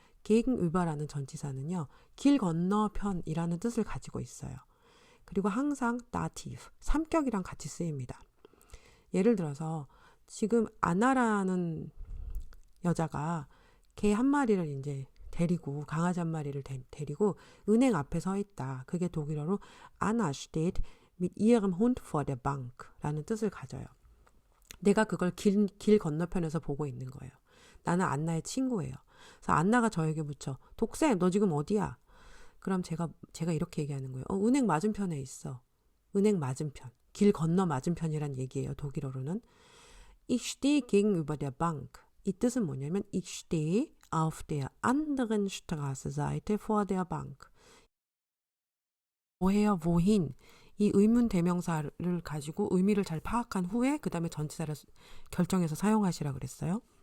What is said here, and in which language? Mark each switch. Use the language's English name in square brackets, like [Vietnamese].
[Korean] gegenüber라는 전치사는요. 길 건너편이라는 뜻을 가지고 있어요. 그리고 항상 dative, 삼격이랑 같이 쓰입니다. 예를 들어서 지금 아나라는 여자가 개 한 마리를 이제 데리고 강아지 한 마리를 데리고 은행 앞에 서 있다. 그게 독일어로 [German] Anna steht mit ihrem Hund vor der Bank [Korean] 라는 뜻을 가져요. 내가 그걸 길 건너편에서 보고 있는 거예요. 나는 안나의 친구예요. 그래서 안나가 저에게 묻죠. 독쌤, 너 지금 어디야? 그럼 제가 이렇게 얘기하는 거예요. 은행 맞은편에 있어. 은행 맞은편. 길 건너 맞은편이란 얘기예요. 독일어로는. [German] Ich stehe gegenüber der Bank. 이 뜻은 뭐냐면 Ich stehe auf der anderen Straßenseite vor der Bank. [Korean] woher, wohin 이 의문 대명사를 가지고 의미를 잘 파악한 후에 그 다음에 전치사를 결정해서 사용하시라 그랬어요.